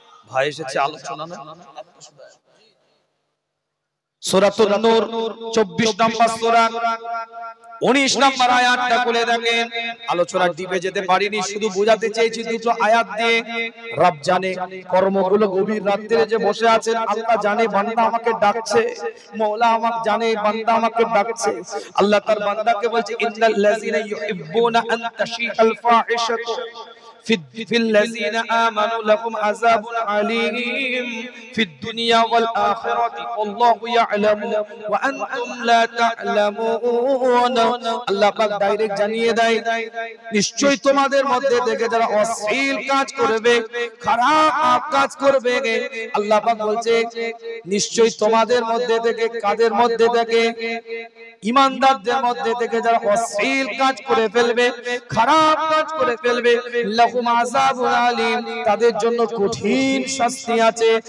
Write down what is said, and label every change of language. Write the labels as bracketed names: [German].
[Bangla] ভাই এসেছে আলোচনা না, সূরাতুন নূর 24 নম্বর সূরা 19 নম্বর আয়াতটা খুলে দেখেন। আলোচনা ডিপে যেতে পারিনি, শুধু বোঝাতে চেয়েছি দুটো আয়াত দিয়ে। রব জানে কর্মগুলো, গভীর রাত্রে যে বসে আছেন আল্লাহ জানে বান্দা আমাকে ডাকছে, মাওলা আমাকে জানে বান্দা আমাকে ডাকছে। আল্লাহ তার বান্দাকে বলছে, [Arabic] ইন্নাল লাযিনা ইউহিব্বুনা আন তাশিআল ফাহিশাতু في الذين آمنوا لهم عذاب عليم في الدنيا والآخرة والله يعلم وأنتم لا تعلمون। [Bangla] আল্লাহ পাক ডাইরেক্ট জানিয়ে দেয়, নিশ্চয়ই তোমাদের মধ্যে থেকে যারা অশ্লীল কাজ করবে, খারাপ কাজ করবে, আল্লাহ পাক বলছে নিশ্চয়ই তোমাদের মধ্যে থেকে, কাদের মধ্যে থেকে? ঈমানদারদের মধ্যে থেকে যারা অশ্লীল কাজ করে ফেলবে, খারাপ কাজ করে ফেলবে, [Arabic] লাহুম আযাবুন আলীম, [Bangla] তাদের জন্য কঠিন শাস্তি আছে।